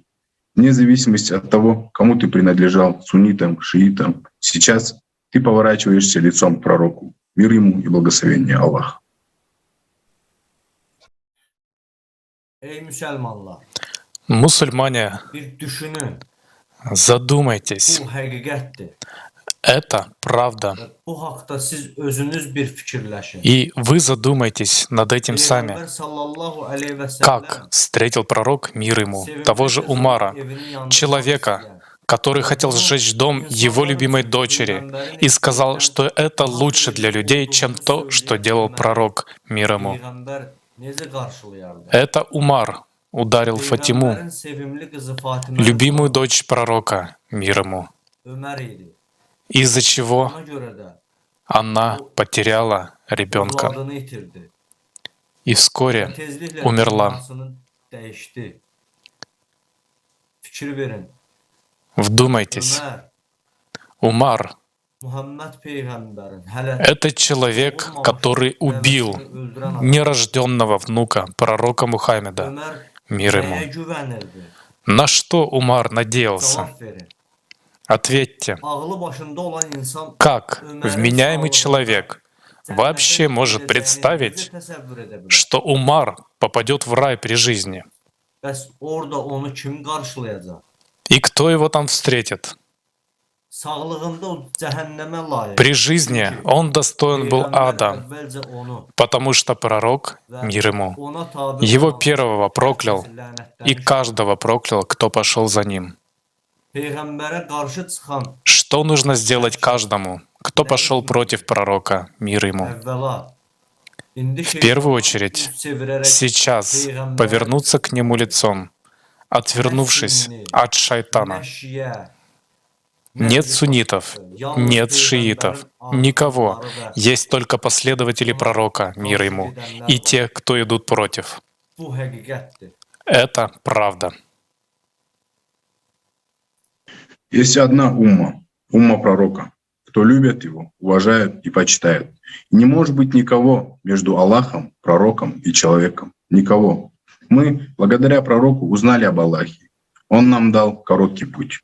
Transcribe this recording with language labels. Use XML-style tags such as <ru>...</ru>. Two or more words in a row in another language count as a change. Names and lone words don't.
<ru>Вне зависимости от того, кому ты принадлежал, суннитам, шиитам, сейчас ты поворачиваешься лицом к пророку. Мир ему и благословение Аллаха.</ru> <az>Ey Müslümanlar,</az> <ru>Мусульмане,</ru> <az>bir düşünün.</az> <ru>задумайтесь.</ru> <az>Bu həqiqətdir.</az> <ru>Это правда.</ru> <az>Və bu haqda siz özünüz bir fikirləşin.</az> <ru>И вы задумайтесь над этим</ru> <az>Peyğəmbər</az> <ru>сами.</ru> <ar>صلى الله عليه و</ar> <ru>Как</ru> <ar>səlləm</ar> <ru>встретил пророк, мир ему, того же Умара, человека, который хотел сжечь дом его любимой дочери и сказал, что это лучше для людей, чем то, что делал пророк, мир ему.</ru> <az>Peyğəmbər necə qarşılayardı?</az> <ru>Это Умар ударил Фатиму,</ru> <az>Peyğəmbərin sevimli qızı Fatimə</az> <ru>любимую дочь пророка, мир ему,</ru> <az>Ömər idi.</az> <ru>из-за чего</ru> <az>Ona görə də</az> <ru>она потеряла ребенка</ru> <az>övladını itirdi.</az> <ru>и вскоре</ru> <az>Tezliklə</az> <ru>умерла.</ru> <az>dünyasını dəyişdi. Fikir verin.</az> <ru>Вдумайтесь,</ru> <az>Ömər,</az> <ru>Умар</ru> <az>Muhammed Peyğəmbərin hələ —</az> <ru>это человек, который убил нерожденного внука пророка Мухаммеда,</ru> <az>Ömər</az> <ru>мир</ru> <az>nəyə</az> <ru>ему.</ru> <az>güvənirdi?</az> <ru>На что Умар надеялся?</ru> <az>Cavab verin.</az> <ru>Ответьте,</ru> <az>Ağlı başında olan insan</az> <ru>как вменяемый человек вообще может представить,</ru> <az>təsəvvür edə bilər?</az> <ru>что Умар попадет в рай при жизни?</ru> <az>Bəs orada onu kim qarşılayacaq?</az> <ru>И кто его там встретит?</ru> <az>Sağlığında o cəhənnəmə layiq.</az> <ru>При жизни он достоин был</ru> <az>Peyğəmbər</az> <ru>ада,</ru> <az>əvvəlcə onu</az> <ru>потому что пророк,</ru> <az>və</az> <ru>мир ему,</ru> <az>ona tabi</az> <ru>его</ru> <az>olan</az> <ru>первого проклял</ru> <az>herkesi</az> <ru>и</ru> <az>lənətləmiş.</az> <ru>каждого проклял, кто пошел за ним.</ru> <az>Peyğəmbərə qarşı çıxan</az> <ru>Что нужно сделать каждому, кто пошел против пророка, мир ему?</ru> <az>əvvəla indi</az> <ru>В первую очередь,</ru> <az>üz çevirərək</az> <ru>сейчас</ru> <az>Peyğəmbərə</az> <ru>повернуться к нему лицом, отвернувшись от шайтана.</ru> <az>nə şiə,</az> <ru>Нет суннитов, нет шиитов, никого. Есть только последователи пророка, мир ему, и те, кто идут против.</ru> <az>bu həqiqətdir.</az> <ru>Это правда. Есть одна умма пророка. Кто любит его, уважает и почитает. И не может быть никого между Аллахом, пророком и человеком. Никого. Мы, благодаря пророку, узнали об Аллахе. Он нам дал короткий путь.</ru>